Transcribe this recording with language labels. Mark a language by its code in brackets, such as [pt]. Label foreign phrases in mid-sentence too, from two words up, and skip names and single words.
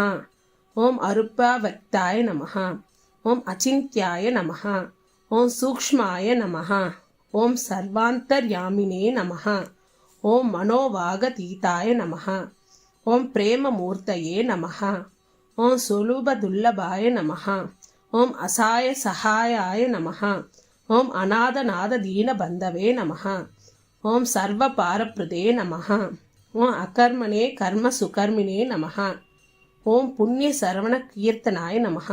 [sa] ஓம் அருப்பாவக்தாய நமஹ. ஓம் அச்சிந்த்யாய நமஹ. ஓம் சூக்ஷ்மாய நமஹ. ஓம் சர்வாந்தர்யாமினே நமஹ. ஓம் மனோவாகதீதாய நமஹ. ஓம் பிரேமமூர்த்தயே நமஹ. ఓం సులభదుర్లభాయ నమః. ఓం అసాయ సహాయాయ నమః. ఓం అనాథనాథ దీనబంధవే నమః. ఓం సర్వపారప్రదే నమః. ఓం అకర్మణే కర్మ సుకర్మిణే నమః. ఓం పుణ్య శ్రవణ కీర్తనాయ నమః.